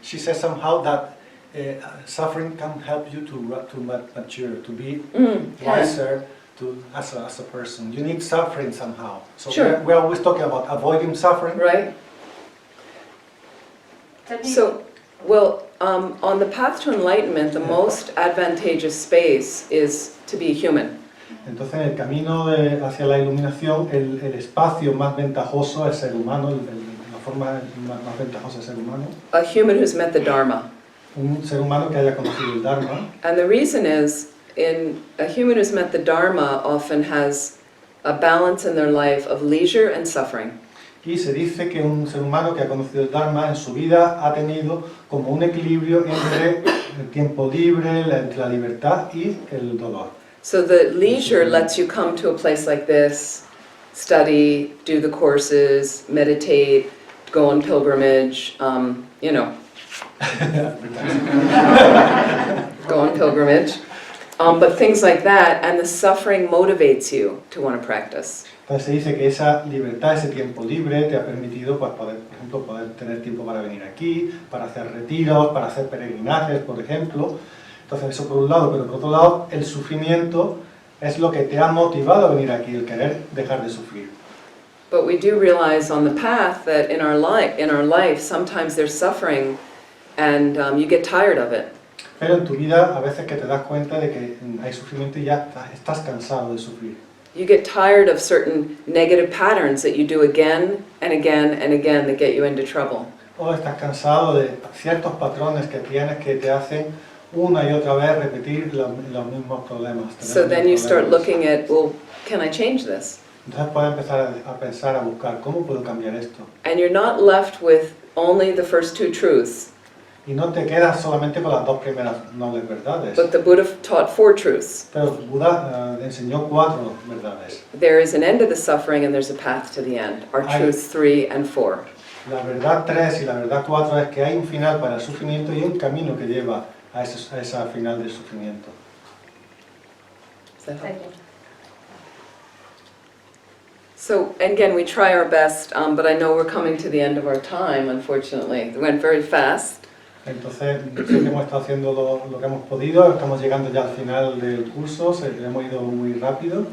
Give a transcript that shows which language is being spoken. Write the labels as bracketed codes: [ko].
[en] She says somehow that suffering can help you to mature, to be wiser as a person. You need suffering somehow. So Sure. we're always talking about avoiding suffering. Right? Tell me- So, well, on the path to enlightenment, the most advantageous space is to be human. [es] Entonces, en el camino hacia la iluminación, el espacio más ventajoso es ser humano, la forma más ventajosa es ser humano. [en] A human who's met the Dharma. [es] Un ser humano que haya conocido el Dharma. [en] And the reason is, a human who's met the Dharma often has a balance in their life of leisure and suffering. [es] Y se dice que un ser humano que ha conocido el Dharma en su vida ha tenido como un equilibrio entre el tiempo libre, entre la libertad y el dolor. [en] So the leisure lets you come to a place like this, study, do the courses, meditate, go on pilgrimage, you know, go on pilgrimage, but things like that, and the suffering motivates you to want to practice. [es] Entonces se dice que esa libertad, ese tiempo libre te ha permitido, pues, poder, por ejemplo, poder tener tiempo para venir aquí, para hacer retiros, para hacer peregrinajes, por ejemplo. Entonces eso por un lado, pero por otro lado el sufrimiento es lo que te ha motivado a venir aquí, el querer dejar de sufrir. [en] But we do realize on the path that in our life, sometimes there's suffering, and you get tired of it. [es] Pero en tu vida a veces que te das cuenta de que hay sufrimiento y ya estás cansado de sufrir. [en] You get tired of certain negative patterns that you do again and again and again that get you into trouble. [es] O estás cansado de ciertos patrones que tienes que te hacen una y otra vez repetir los mismos problemas. [en] So then you start looking at, well, can I change this? [es] Entonces puedes empezar a pensar, a buscar, ¿cómo puedo cambiar esto? [en] And you're not left with only the first two truths, [es] Y no te quedas solamente con las dos primeras nobles verdades. [en] but the Buddha taught four truths. [es] Pero Buda enseñó 4 verdades. [en] There is an end to the suffering and there's a path to the end. Our truths 3 and 4. [es] La verdad 3 y la verdad 4 es que hay un final para el sufrimiento y un camino que lleva a esa final del sufrimiento. [en] Is that helpful? So again, we try our best, but I know we're coming to the end of our time, unfortunately. It went very fast. [es] Entonces, sí que hemos estado haciendo lo que hemos podido, estamos llegando ya al final del curso, hemos ido muy rápido.